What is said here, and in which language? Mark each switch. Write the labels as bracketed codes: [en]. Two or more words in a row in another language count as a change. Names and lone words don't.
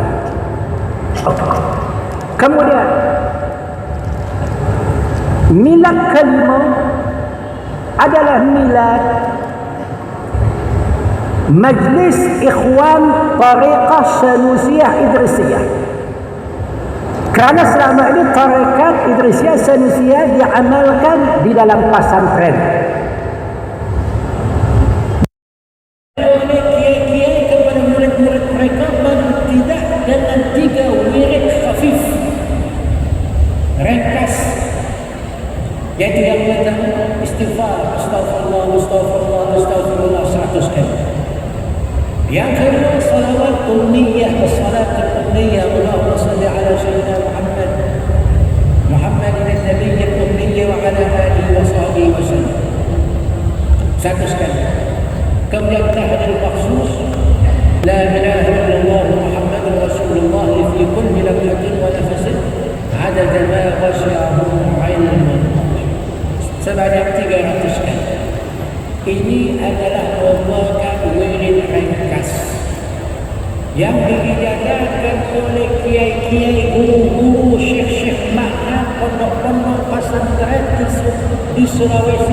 [ms] Kemudian milad kelima adalah milad Majlis Ikhwan Tariqah Sanusiyah Idrisiyah. Kerana selama ini Tariqat Idrisiyah Sanusiyah diamalkan di dalam pesantren. Oleh kiai-kiai kepada murid-murid mereka tidak dengan 3 wirid khafif ringkas, iaitu yang pertama istighfar, [ar] أستغفر الله، أستغفر الله، أستغفر الله [ms] 100 kali. Yang kedua [ar] صلوات أمية، صلاة أمية, اللهم صل على سيدنا محمد النبي الأمي وعلى آله وصحبه وسلم 100 kali. Kemudian تهليل مخصوص لا إله إلا الله محمد رسول الله في كل لمحة ونفس عدد ما غشيه علم [ms] sebanyak 300 kali. Ini adalah merupakan wirid ringkas yang diijazahkan oleh kiai-kiai, guru-guru, syekh-syekh makna pondok-pondok pesantren di Sulawesi